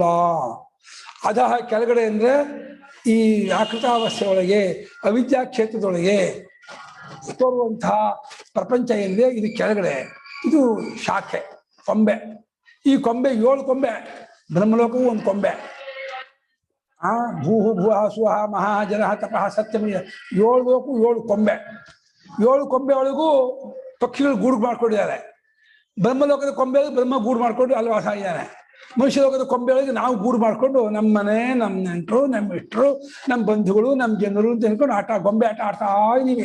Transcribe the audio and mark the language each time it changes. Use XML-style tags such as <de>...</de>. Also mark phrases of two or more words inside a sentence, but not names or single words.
<kn>ಅಧಃ ಕೆಳಗಡೆ ಅಂದ್ರೆ ಈ ಆಕೃತಾವಸ್ಥೆ ಒಳಗೆ ಅವಿದ್ಯಾ ಕ್ಷೇತ್ರದೊಳಗೆ ತೋರುವಂತಹ ಪ್ರಪಂಚ ಏನಿದೆ ಇದು ಕೆಳಗಡೆ, ಇದು ಶಾಖೆ, ಕೊಂಬೆ. ಈ ಕೊಂಬೆ 7 ಕೊಂಬೆ, ಬ್ರಹ್ಮಲೋಕವು ಒಂದು ಕೊಂಬೆ.</kn> <sa>ಭೂಹು ಭುವಃ ಸುವಃ ಮಹಾ ಜನಃ ತಪಃ ಸತ್ಯಮಿ,</sa> <kn>7 ಲೋಕವು 7 ಕೊಂಬೆ. 7 ಕೊಂಬೆ ಒಳಗೂ ಪಕ್ಷಿಗಳು ಗೂಡು ಮಾಡ್ಕೊಂಡಿದ್ದಾರೆ. ಬ್ರಹ್ಮಲೋಕದ ಕೊಂಬೆ ಬ್ರಹ್ಮ ಗೂಡು ಮಾಡ್ಕೊಂಡು ಅಲ್ಲಿ ವಾಸ ಇದ್ದಾನೆ. ಮನುಷ್ಯ ಲೋಕದ ಕೊಂಬೆ ಒಳಗೆ ನಾವು ಗೂಡು ಮಾಡ್ಕೊಂಡು ನಮ್ಮ ಮನೆ, ನಮ್ಮ ನೆಂಟರು, ನಮ್ಮ ಇಷ್ಟರು, ನಮ್ಮ ಬಂಧುಗಳು, ನಮ್ಮ ಜನರು ಅಂತ ಅನ್ಕೊಂಡು ಗೊಂಬೆ ಆಟ ಆಡ್ತಾ ಇದೀವಿ.</kn>